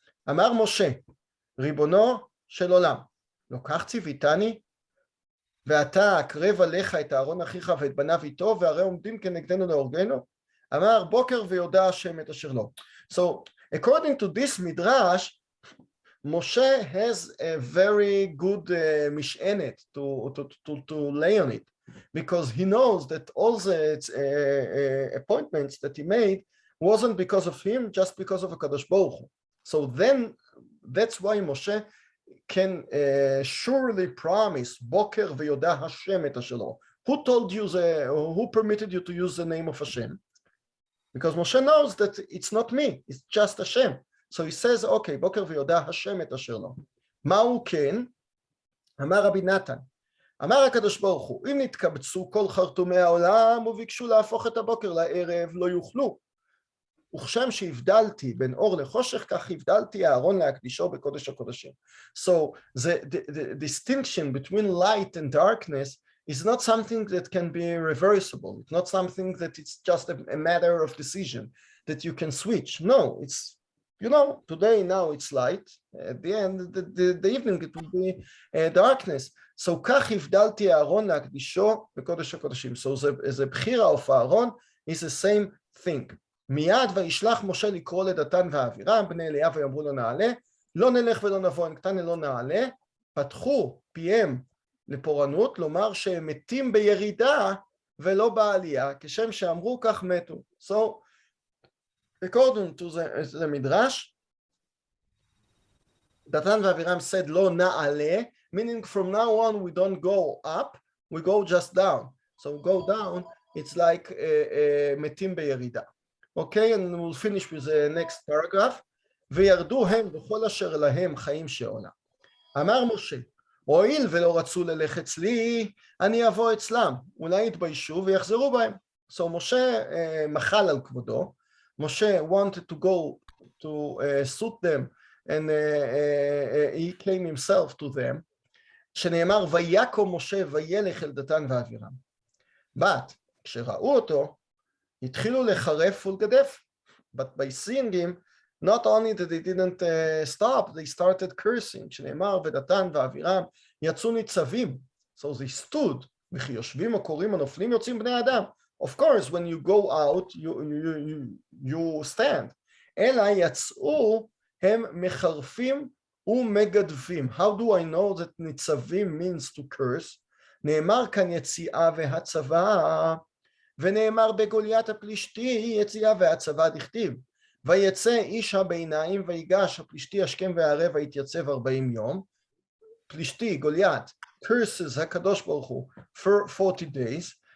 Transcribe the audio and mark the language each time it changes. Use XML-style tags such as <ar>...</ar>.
<he>אמר משה, ריבונו של עולם, לוקח ציוויתני, ואתה אקרב עליך את אהרון אחיך ואת בניו איתו, והרי עומדים כנגדנו להורגנו. אמר בוקר ויודע השם את אשר לו.</he> <en>So according to this midrash, Moshe has a very good משענת to lay on it, because he knows that all the appointments that he made wasn't because of him, just because of HaKadosh Baruch Hu. So then that's why Moshe can surely promise</en> <he>Boker v'yodah Hashem et asher lo.</he> <en>Who told you who permitted you to use the name of Hashem? Because Moshe knows that it's not me, it's just Hashem. So he says, okay,</en> <he>Boker v'yodah Hashem et asher lo. מהו כן? אמר רבי נתן, אמר הקדוש ברוך הוא, אם נתקבצו כל חרטומי העולם וביקשו להפוך את הבוקר לערב, לא יוכלו. וכשם שהבדלתי בין אור לחושך, כך הבדלתי אהרון להקדישו בקודש הקודשים.</he> <en>So the distinction between light and darkness is not something that can be reversible. It's not something that it's just a matter of decision that you can switch. No, it's, you know, today now it's light. At the end, the evening it will be darkness.</en> <he>So כך הבדלתי אהרון להקדישו בקודש הקודשים.</he> <en>So the בחירה of אהרון is the same thing.</en> <he>מיד וישלח משה לקרוא לדתן ואבירם בני אליהו ויאמרו לו נעלה, לא נלך ולא נבוא, נקטן לא נעלה, פתחו פיהם לפורענות, לומר שהם מתים בירידה ולא בעלייה, כשם שאמרו כך מתו.</he> <en>So according to the midrash, דתן ואבירם said</en> <he>לא נעלה,</he> <en>meaning from now on we don't go up, we go just down. So go down, it's like</en> <he>מתים בירידה.</he> <en>Okay, and we'll finish with the next paragraph.</en> <he>וירדו הם בכל אשר להם חיים שעולה. אמר משה, הואיל ולא רצו ללכת אצלי, אני אבוא אצלם, אולי יתביישו ויחזרו בהם. So משה מחל על כבודו.</he> <en>Moshe wanted to go to suit them, and he came himself to them.</en> <he>שנאמר, ויקום משה וילך אל דתן ואבירם. But כשראו אותו, התחילו לחרף ולגדף.</he> <en>But by seeing him, not only that they didn't stop, they started cursing.</en> <he>שנאמר, ודתן ואבירם יצאו ניצבים.</he> <en>So they stood,</en> <he>וכי יושבים או קוראים או נופלים יוצאים בני אדם.</he> <en>Of course, when you go out, you stand.</en> <he>אלא יצאו הם מחרפים ומגדפים.</he> <en>How do I know that ניצבים means to curse?</en> <he>נאמר כאן יציאה והצבא, ונאמר בגוליית הפלישתי יציאה והצבא דכתיב. ויצא איש הביניים ויגש הפלישתי השכם והערב ויתייצב 40 יום. פלישתי, גוליית,</he> <en>curses</en> <he>הקדוש ברוך הוא</he> <en>for 40 days.</en>